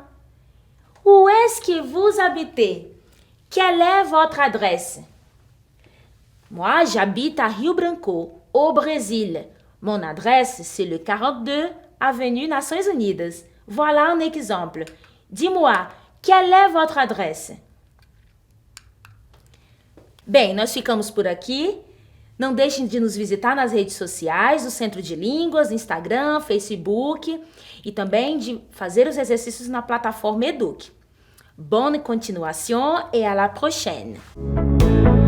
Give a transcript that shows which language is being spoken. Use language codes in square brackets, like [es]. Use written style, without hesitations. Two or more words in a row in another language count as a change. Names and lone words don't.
[fr] Où est-ce que vous habitez? Quelle est votre adresse? Moi, j'habite à Rio Branco, au Brésil. Mon adresse, c'est le 42 Avenue Nações Unidas. Voilà un exemple. Dis-moi, quelle est votre adresse? [pt] Bem, nós ficamos por aqui. Não deixem de nos visitar nas redes sociais, do Centro de Línguas, Instagram, Facebook e também de fazer os exercícios na plataforma Eduque. [fr] Bonne continuation et à la prochaine!